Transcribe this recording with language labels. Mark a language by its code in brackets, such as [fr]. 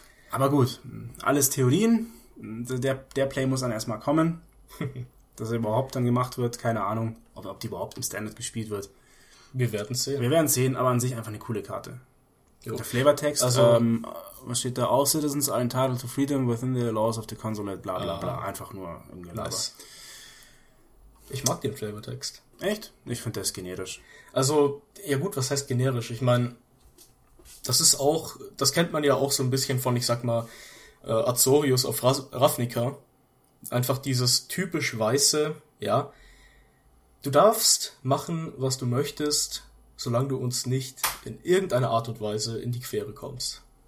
[de] Aber gut, alles Theorien. Der Play muss dann erstmal kommen. Dass er überhaupt dann gemacht wird, keine Ahnung, ob die überhaupt im Standard gespielt wird. Wir werden es sehen. Wir werden es sehen, aber an sich einfach eine coole Karte. Jo. Der Flavortext, also, was steht da? [en] All citizens are entitled to freedom within the laws of the consulate, bla bla bla. [de] Einfach nur irgendwie nice. Ich mag den Flavortext. Echt? Ich finde das generisch. Also, ja gut, was heißt generisch? Ich meine, das ist auch, das kennt man ja auch so ein bisschen von, ich sag mal, Azorius auf Ravnica. Einfach dieses typisch weiße, ja. Du darfst machen, was du möchtest, solange du uns nicht in irgendeiner Art und Weise in die Quere kommst.